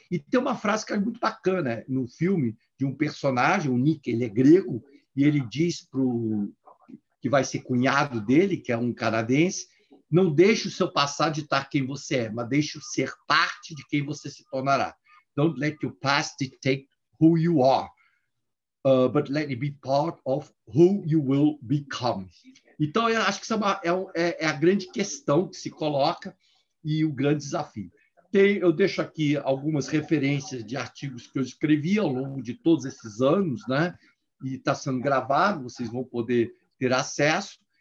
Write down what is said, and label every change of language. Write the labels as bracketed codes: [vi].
[pt] E tem uma frase que é muito bacana no filme, de um personagem, o Nick, ele é grego, e ele diz que vai ser cunhado dele, que é um canadense: não deixe o seu passado ditar quem você é, mas deixe-o ser parte de quem você se tornará. [en] Don't let your past dictate who you are, but let it be part of who you will become. [pt] Então, eu acho que isso é a grande questão que se coloca e o grande desafio. Eu deixo aqui algumas referências de artigos que eu escrevi ao longo de todos esses anos, né? E está sendo gravado, vocês vão poder ter acesso.